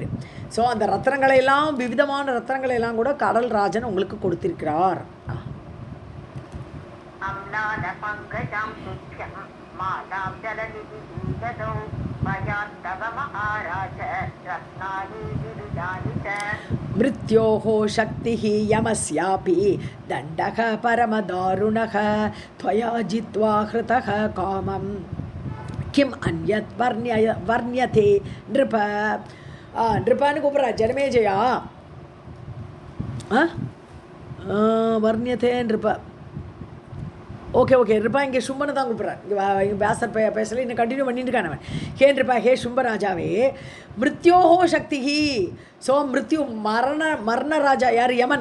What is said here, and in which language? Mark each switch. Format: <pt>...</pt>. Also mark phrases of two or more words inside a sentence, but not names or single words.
<ta>ஸோ அந்த ரத்னங்களையெல்லாம், விவிதமான ரத்னங்களையெல்லாம் கூட கடல் ராஜன் உங்களுக்கு கொடுத்திருக்கிறார்.</ta> <sa>மிருத்யோः शक्तिः यमस्यापि दण्डः परमदारुणः त्वया जित्वा हृतः कामं किम् अन्यत् वर्ण्यते नृप.</sa> <ta>नृपाன்னு கூப்பிட்றா ஜனமேஜயா,</ta> <sa>वर्ण्यते नृप.</sa> <ta>ஓகே நൃபா இங்கே சும்பனை தான் கூப்பிட்றான். இங்கே வியாசர் பேசல, இன்னும் கண்டினியூ பண்ணிட்டு இருக்கானவன். ஹே நൃபா ஹே சும்பராஜாவே</ta> <sa>मृत्योः शक्तिः.</sa> <ta>ஸோ மிருத்யு மரண ராஜா யார், யமன்.</ta>